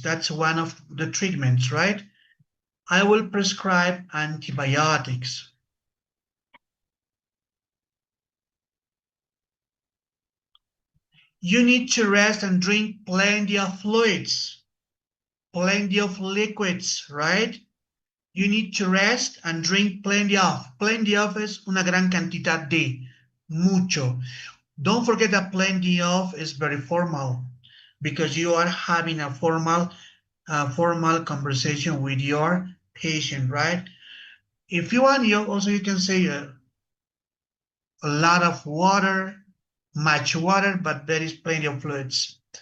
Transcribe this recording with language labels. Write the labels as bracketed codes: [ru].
[en] That's one of the treatments, right? I will prescribe antibiotics. You need to rest and drink plenty of fluids, plenty of liquids, right? You need to rest and drink plenty of. [es] Plenty of es una gran cantidad de, mucho. [en] Don't forget that plenty of is very formal because you are having a formal conversation with your patient, right? If you want, you can say a lot of water, much water, but there is plenty of fluids.